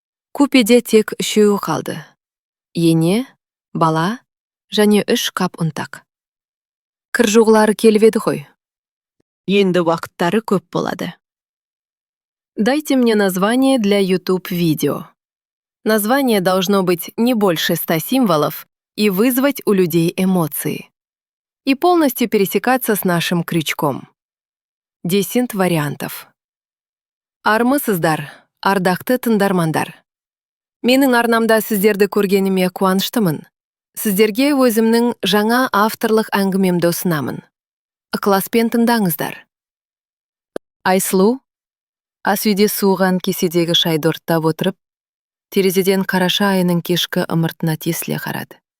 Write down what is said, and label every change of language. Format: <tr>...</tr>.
<kk>Купеде тек 3 қалды. Ене, бала және 3 қап ұнтақ. Кір жуғылары келіп еді ғой. Енді уақыттары көп болады.</kk> <ru>Дайте мне название для YouTube видео. Название должно быть не больше 100 символов и вызвать у людей эмоции. И полностью пересекаться с нашим крючком. 10 вариантов.</ru> <kk>Армысыздар, ардақты тыңдармандар. Менің арнамда сіздерді көргеніме қуаныштымын. Сіздерге өзімнің жаңа авторлық әңгімемді ұсынамын. Ықыласпен тыңдаңыздар. Айслу, ас үйде суыған кеседегі шайды ұрттап отырып, терезеден қараша айының кешкі ымыртына тесіле қарады.</kk>